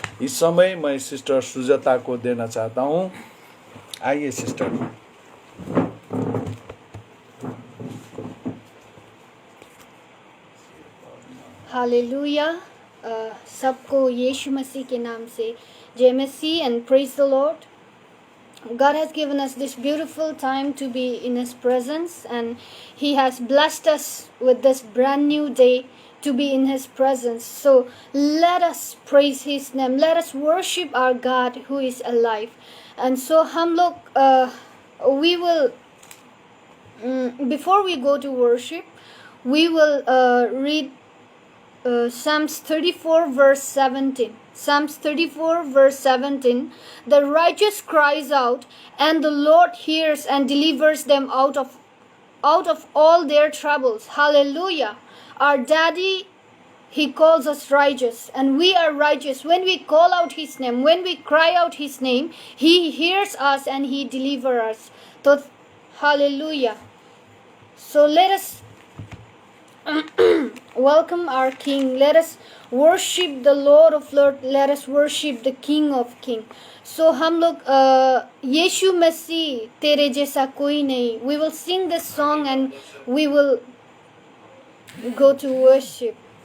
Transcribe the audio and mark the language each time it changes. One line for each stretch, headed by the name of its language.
Hindi: इस समय मैं सिस्टर सुजाता को देना चाहता हूँ। आइए सिस्टर। हालेलुया। सबको यीशु मसीह के नाम से जय मसीह
English: And praise the lord. God has given us this beautiful time to be in His presence, and He has blessed us with this brand new day to be in His presence. So let us praise His name. Let us worship our God who is alive. And so
Hindi: हम लोग
English: we will before we go to worship, we will read Psalms 34 verse 17. Psalms 34 verse 17. The righteous cries out, and the Lord hears and delivers them out of all their troubles. Hallelujah. Our daddy, He calls us righteous, and we are righteous. When we call out His name, when we cry out His name, He hears us and He delivers us. So, hallelujah. So let us welcome our King. Let us worship the Lord of Lords. Let us worship the King of Kings.
Hindi: So हम लोग यीशु मसीह तेरे जैसा कोई नहीं.
English: We will sing this song and we will go to worship.